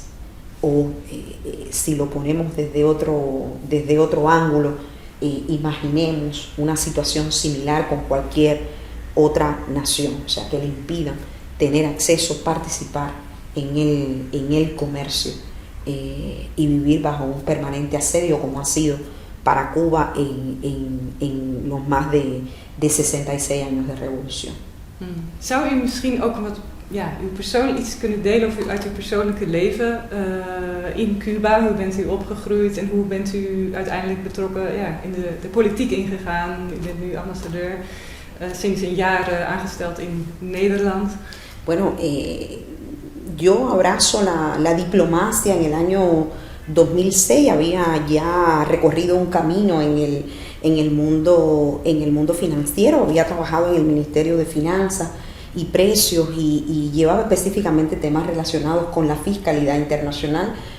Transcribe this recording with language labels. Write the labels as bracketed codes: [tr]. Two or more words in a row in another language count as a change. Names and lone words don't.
[es] o si lo ponemos desde otro ángulo, imaginemos una situación similar con cualquier otra nación, o sea, que le impidan tener acceso, participar en el comercio y vivir bajo un permanente asedio, como ha sido para Cuba en los más de 66 años de revolución. [nl] Zou u misschien ook iets kunnen delen uit uw persoonlijke leven in Cuba? Hoe bent u opgegroeid en hoe bent u uiteindelijk betrokken in de politiek ingegaan? U bent nu ambassadeur, sinds een jaar aangesteld in Nederland. [es] Bueno, yo abrazo la diplomacia. En el año 2006 había ya recorrido un camino en el mundo financiero, había trabajado en el Ministerio de Finanzas y Precios y llevaba específicamente temas relacionados con la fiscalidad internacional,